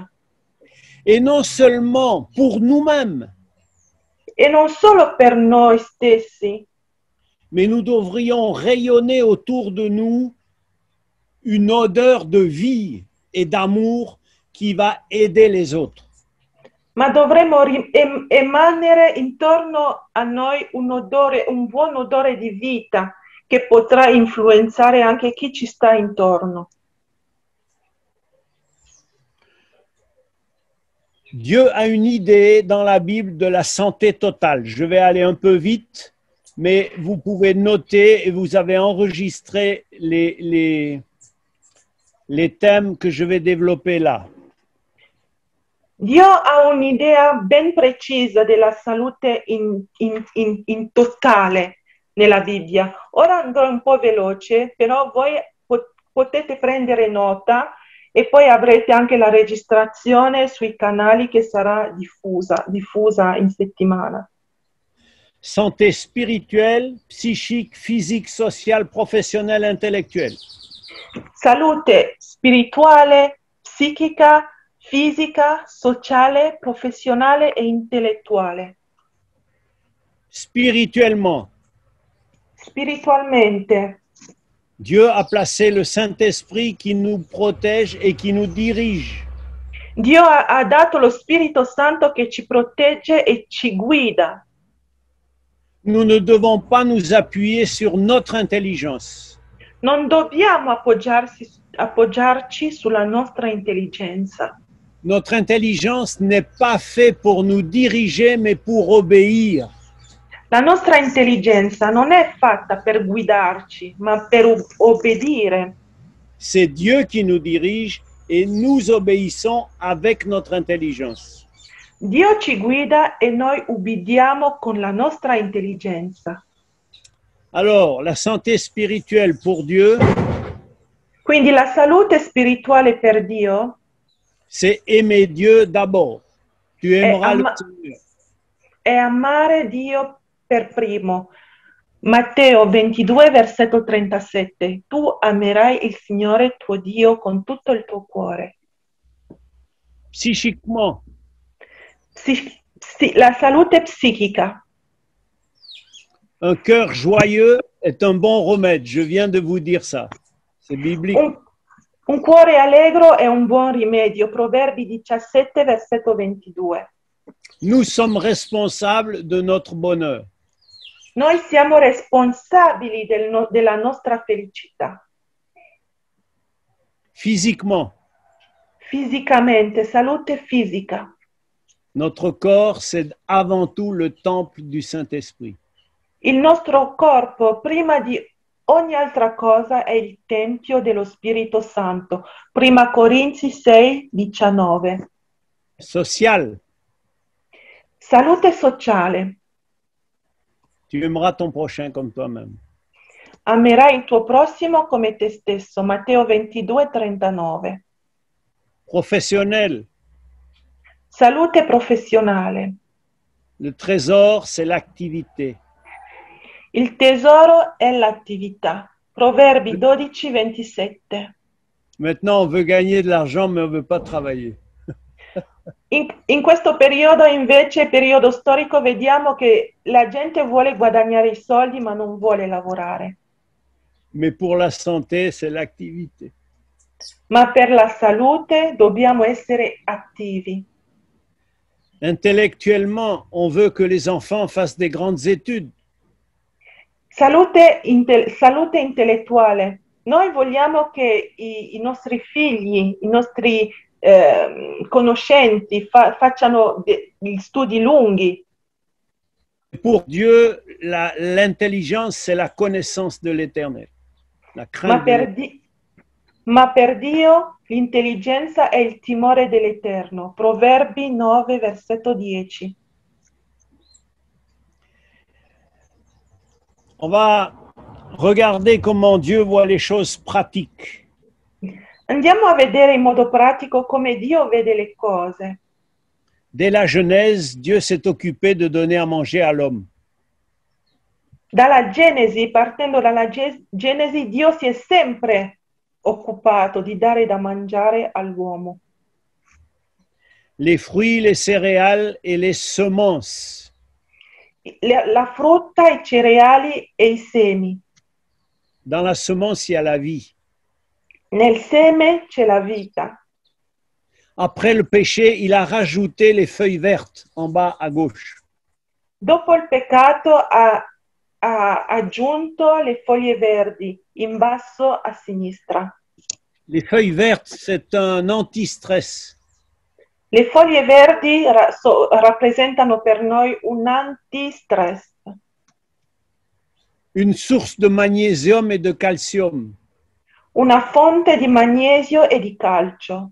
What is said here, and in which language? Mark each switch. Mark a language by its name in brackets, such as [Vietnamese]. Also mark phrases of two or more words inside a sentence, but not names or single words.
[French] Et non seulement pour nous-mêmes, [Italian] E non solo per noi stessi, [French] mais nous devrions rayonner autour de nous une odeur de vie et d'amour qui va aider les autres. [Italian] ma dovremo emanere intorno a noi un buon odore di vita che potrà influenzare anche chi ci sta intorno. [French] Dieu a une idée dans la Bible de la santé totale. Je vais aller un peu vite, mais vous pouvez noter et vous avez enregistré les thèmes que je vais développer là. [Italian] Dio ha un'idea ben precisa della salute in totale nella Bibbia. Ora andrò un po' veloce, però voi potete prendere nota e poi avrete anche la registrazione sui canali che sarà diffusa in settimana. [French] Santé spirituelle, psychique, physique, sociale, professionnelle, intellectuelle. [Italian] Salute spirituale, psichica, fisica, sociale, professionale e intellettuale. [French] Spirituellement, [Italian] Spiritualmente, [French] Dieu a placé le Saint-Esprit qui nous protège et qui nous dirige. [Italian] Dio ha dato lo Spirito Santo che ci protegge e ci guida. [French] Nous ne devons pas nous appuyer sur notre intelligence. [Italian] Non dobbiamo appoggiarci sulla nostra intelligenza. [French] Notre intelligence n'est pas faite pour nous diriger, mais pour obéir. [Italian] La nostra intelligenza non è fatta per guidarci, ma per obbedire. [French] C'est Dieu qui nous dirige et nous obéissons avec notre intelligence. [Italian] Dio ci guida e noi ubbidiamo con la nostra intelligenza. [French] Alors, la santé spirituelle pour Dieu, [Italian] Quindi la salute spirituale per Dio [French] c'est aimer Dieu d'abord. Tu aimeras le Seigneur. [Italian] è amare Dio per primo. Matteo 22, versetto 37. Tu amerai il Signore tuo Dio con tutto il tuo cuore. [French] Psychiquement, [Italian] La salute psichica. [French] un cœur joyeux est un bon remède. Je viens de vous dire ça. C'est biblique. [Italian] Un cuore allegro è un buon rimedio. Proverbi 17, versetto 22. [French] Nous sommes responsables de notre bonheur. [Italian] Noi siamo responsabili della nostra felicità. [French] Physiquement, [Italian] Fisicamente, salute fisica. [French] notre corps, c'est avant tout le temple du Saint-Esprit. [Italian] Il nostro corpo, prima di ogni altra cosa, è il Tempio dello Spirito Santo. Prima Corinzi 6, 19. [French] Social, [Italian] Salute sociale. [French] tu aimeras ton prochain comme toi-même. [Italian] Amerai il tuo prossimo come te stesso. Matteo 22, 39. [French] Professionnel, [Italian] Salute professionale. [French] le trésor, c'est l'activité. [Italian] Il tesoro è l'attività. Proverbi 12, 27. [French] Maintenant, on veut gagner de l'argent, mais on ne veut pas travailler. [Italian] In questo periodo, invece, periodo storico, vediamo che la gente vuole guadagnare i soldi ma non vuole lavorare. [French] Mais pour la santé, c'est l'activité. [Italian] Ma per la salute dobbiamo essere attivi. [French] Intellectuellement, on veut que les enfants fassent des grandes études. [Italian] Salute intellettuale. Noi vogliamo che i nostri figli, i nostri conoscenti facciano gli studi lunghi. [French] Pour Dieu, l'intelligence, c'est la connaissance de l'éternel. La crainte de l'éternel. [Italian] Ma per Dio l'intelligenza è il timore dell'Eterno. Proverbi 9, versetto 10. [French] On va regarder comment Dieu voit les choses pratiques. [Italian] Andiamo a vedere in modo pratico come Dio vede le cose. [French] Dès la Genèse, Dieu s'est occupé de donner à manger à l'homme. [Italian] Dalla Genesi, partendo dalla Genesi, Dio si è sempre occupato di dare da mangiare all'uomo. [French] Les fruits, les céréales et les semences. [Italian] La frutta, i cereali e i semi. [French] Dans la semence, il y a la vie. [Italian] Nel seme c'è la vita. [French] Après le péché, il a rajouté les feuilles vertes en bas à gauche. [Italian] Dopo il peccato ha aggiunto le foglie verdi in basso a sinistra. [French] Les feuilles vertes, c'est un anti-stress. [Italian] Le foglie verdi rappresentano per noi un antistress. [French] Une source de magnésium et de calcium. [Italian] Una fonte di magnesio e di calcio.